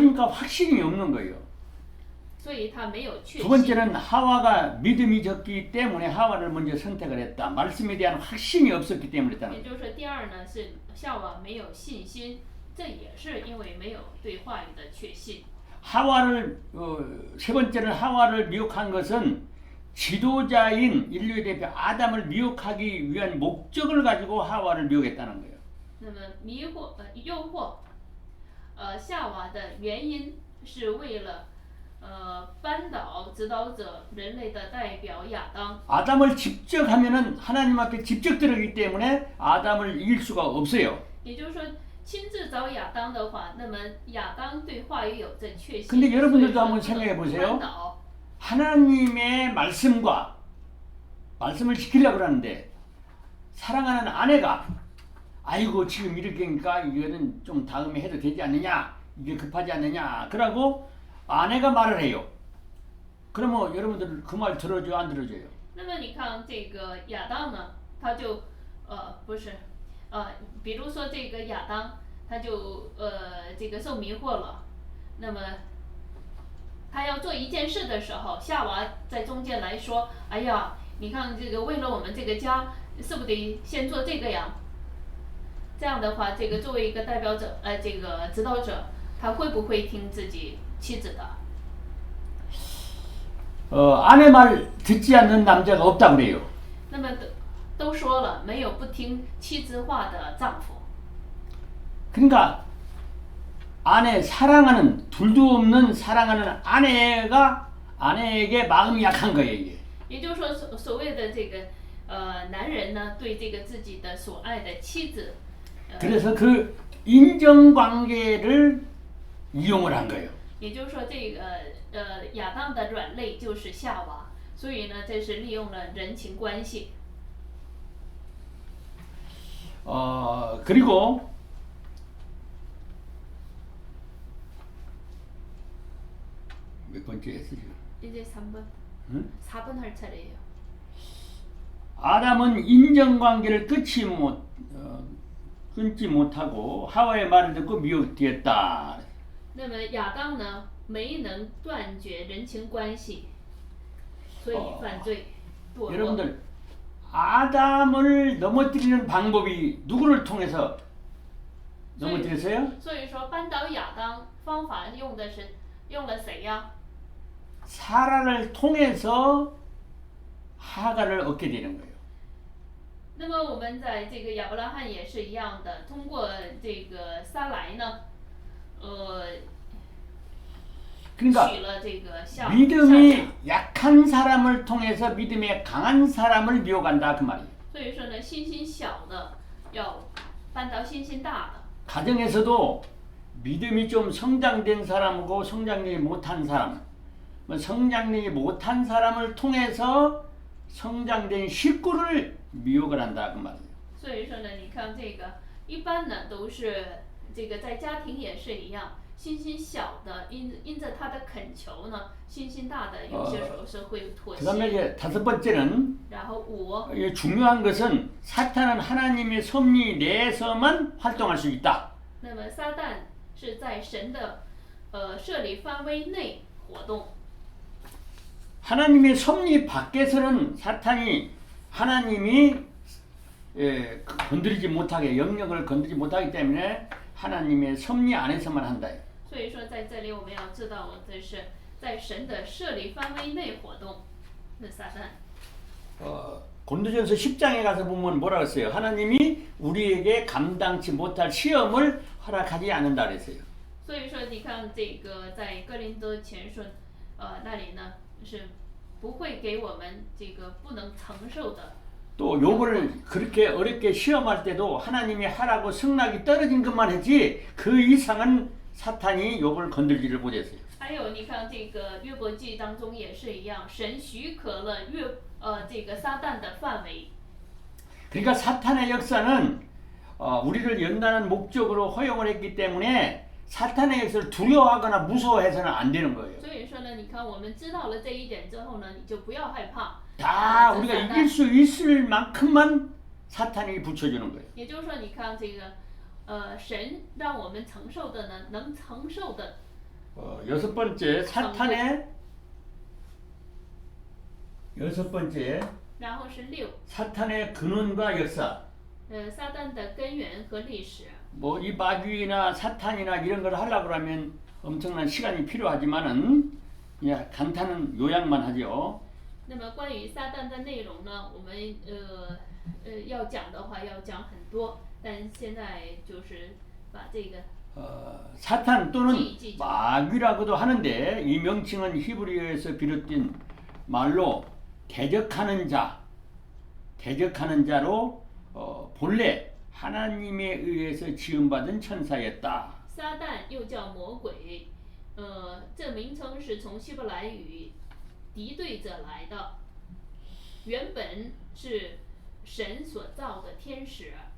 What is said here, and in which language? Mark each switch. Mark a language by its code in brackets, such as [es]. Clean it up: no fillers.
[ko] 그러니까 확신이 없는 거예요. [zh] 所以他没有确 [ko] 두 번째는 하와가 믿음이 적기 때문에 하와를 먼저 선택을 했다. 말씀에 대한 확신이 없었기 때문에 [zh] 也 [ko] 했다는 [zh] 就是说，第二呢是夏娃没有信心，这也是因为没有对话语的确信。 [ko] 하와를 세 번째는 하와를 미혹한 것은 지도자인 인류의 대표 아담을 미혹하기 위한 목적을 가지고 하와를 미혹했다는 거예요. [zh] 那么诱惑夏娃的原因是为了扳倒指导者人类的代表亚当。 [ko] 아담을 직접 하면은 하나님 앞에 직접 들어가기 때문에 아담을 이길 수가 없어요. [zh] 也就是说，亲自找亚当的话，那么亚当对话语有着确信。 [ko] 근데 여러분들도 한번 생각해 보세요. 하나님의 말씀과 말씀을 지키려고 하는데 사랑하는 아내가 아이고 지금 이렇게니까 이거는 좀 다음에 해도 되지 않느냐, 이게 급하지 않느냐, 그러고 아내가 말을 해요. 그러면 여러분들 그 말 들어줘요, 안 들어줘요? [zh] 那么你看这个亚当呢，他就不是比如说这个亚当，他就这个受迷惑了，那么他要做一件事的时候，夏娃在中间来说，哎呀，你看这个为了我们这个家，是不是得先做这个呀？这样的话，这个作为一个代表者，这个指导者，他会不会听自己妻子的？ [ko] 아내 말 듣지 않는 남자가 없다고 그래요. [zh] 那么都说了，没有不听妻子话的丈夫。 [ko] 그러니까 아내 사랑하는 둘도 없는 사랑하는 아내가 아내에게 마음이 약한 거예요. 이게. [zh] 也就是说，所谓的这个男人呢，对这个自己的所爱的妻子， [ko] 그래서 그 인정관계를 이용을 한 거예요. [zh] 也就是说，这个亚当的软肋就是夏娃，所以呢，这是利用了人情关系。 [ko] 그리고 몇 번째 했어 지금? 이제 3번, 응? 4번 할 차례예요. 아담은 인정관계를 끊지 못하고 하와의 말을 듣고 미혹되었다. [zh] 那么亚当呢，没能断绝人情关系，所以犯罪堕落。 [ko] 여러분들 아담을 넘어뜨리는 방법이 누구를 통해서 넘어뜨렸어요? [zh] 所以说扳倒亚当方法用了谁呀？ [ko] 사라를 통해서 하가를 얻게 되는 거예요. [zh] 那么我们在这个亚伯拉罕也是一样的，通过这个撒来呢， [ko] 그러니까 [zh] 娶了这个夏 [ko] 믿음이 약한 사람을 통해서 믿음이 강한 사람을 미혹한다 그 말이에요. [zh] 所以说呢，信心小的要扳倒信心大的。 [ko] 가정에서도 믿음이 좀 성장된 사람하고 성장되지 못한 사람, 성장되지 못한 사람을 통해서 성장된 식구를 미혹을 한다 그 말이에요. [zh] 所以说呢，你看这个一般呢都是这个在家庭也是一样，信心小的因着他的恳求呢，信心大的有些时候是会妥协。 [ko] 그다음에 이제 다섯 번째는 [zh] 然后5， [ko] 중요한 것은 사탄은 하나님의 섭리 내에서만 활동할 수 있다. [zh] 那么撒旦是在神的设立范围内活动。 [ko] 하나님의 섭리 밖에서는 사탄이 하나님이 건드리지 못하게 영역을 건드리지 못하기 때문에 하나님의 섭리 안에서만 한다. [zh] 所以说在这里我们要知道的是，在神的设立范围内活动的撒旦。 [ko] 고린도전서 10장에 가서 보면 뭐라 그랬어요? 하나님이 우리에게 감당치 못할 시험을 허락하지 않는다 그랬어요. [zh] 所以说，你看这个在哥林多前书，那里呢是不会给我们这个不能承受的。 [ko] 또 욥을 그렇게 어렵게 시험할 때도 하나님이 하라고 승낙이 떨어진 것만 했지 그 이상은 사탄이 욥을 건들지를 못했어요. [zh] 还有，你看这个约伯记当中也是一样，神许可了这个撒旦的范围。 [ko] 그러니까 사탄의 역사는 우리를 연단한 목적으로 허용을 했기 때문에 사탄의 역사를 두려워하거나 무서워해서는 안 되는 거예요. [zh] 所以说呢，你看我们知道了这一点之后呢，你就不要害怕。 [ko] 다 우리가 이길 수 있을 만큼만 사탄이 붙여주는 거예요. [zh] 也就是说，你看这个神让我们承受的呢，能承受的。 [ko] 여섯 번째 사탄의 여섯 번째 [zh] 然后是6， [ko] 사탄의 근원과 역사. [zh] 撒旦的根源和历史。 [ko] 뭐 이 마귀나 사탄이나 이런 걸 하려고 하면 엄청난 시간이 필요하지만은 그냥 간단한 요약만 하죠. [zh] 那么关于撒旦的内容呢，我们要讲的话要讲很多，但现在就是把这个 [ko] 사탄 또는 마귀라고도 하는데 이 명칭은 히브리어에서 비롯된 말로 대적하는 자로 본래 하나님에 의해서 지음받은 천사였다. [zh] 撒旦又叫魔鬼，这名称是从希伯来语敌对者来的，原本是神所造的天使。